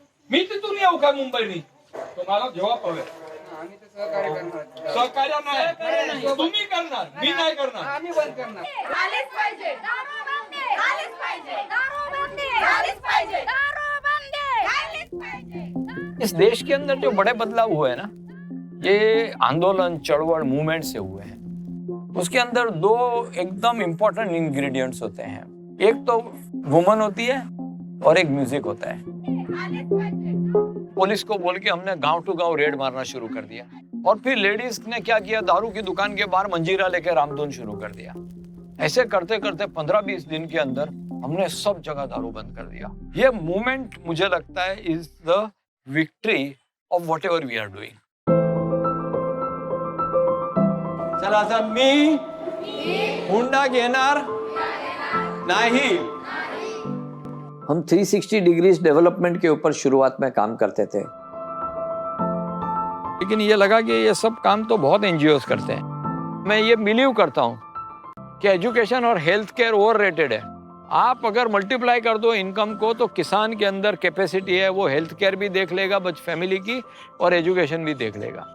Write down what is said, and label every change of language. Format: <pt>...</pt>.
<mr>मी तिथून येऊ का मुंबईनी? तुम्हाला जवाब हवे. सहकार्य नाही तुम्ही करणार, मी नाही करणार. आम्ही बंद करणार. आलेच पाहिजे दारू बंदी, आलेच पाहिजे दारू बंदी, आलेच पाहिजे दारू बंदी, आलेच पाहिजे.</mr> <hi>इस देश के अंदर जो बड़े बदलाव हुए हैं ना, ये आंदोलन, चळवळ, मूवमेंट से हुए हैं। उसके अंदर 2 एकदम इंपॉर्टेंट इंग्रेडिएंट्स होते हैं। एक तो वुमन होती है और एक म्यूजिक होता है। पुलिस को बोल के हमने गांव टू गांव रेड मारना शुरू कर दिया। और फिर लेडीज ने क्या किया, दारू की दुकान के बाहर मंजीरा लेके रामधुन शुरू कर दिया। ऐसे करते करते 15-20 दिन के अंदर हमने सब जगह दारू बंद कर दिया। ये मूवमेंट मुझे लगता है</hi> <en>Is the victory of whatever we are doing.</en> <mr>चला आता मी हुंडा घेणार नाही।</mr> <hi>हम 360 डिग्रीज डेवलपमेंट के ऊपर शुरुआत में काम करते थे, लेकिन ये लगा कि ये सब काम तो बहुत एनजीओज करते हैं। मैं ये बिलीव करता हूँ कि एजुकेशन और हेल्थ केयर ओवररेटेड है। आप अगर मल्टीप्लाई कर दो इनकम को तो किसान के अंदर कैपेसिटी है, वो हेल्थ केयर भी देख लेगा बच फैमिली की और एजुकेशन भी देख लेगा।</hi>